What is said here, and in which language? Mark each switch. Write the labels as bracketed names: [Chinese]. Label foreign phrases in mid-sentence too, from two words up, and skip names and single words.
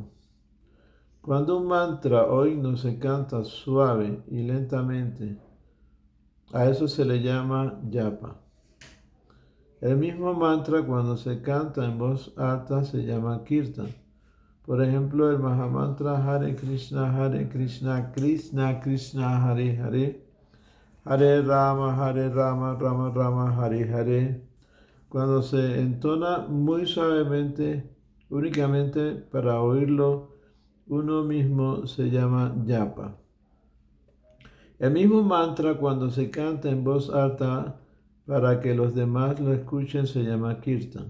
[Spanish] Cuando un mantra o himno se canta suave y lentamente, a eso se le llama yapa. El mismo mantra cuando se canta en voz alta se llama kirtan. Por ejemplo, el Mahamantra Hare Krishna, Krishna Krishna, Hare Hare, Hare Rama, Rama Rama, Hare Hare. Cuando se entona muy suavemente, únicamente para oírlo uno mismo, se llama yapa. El mismo mantra cuando se canta en voz alta para que los demás lo escuchen se llama kirtan.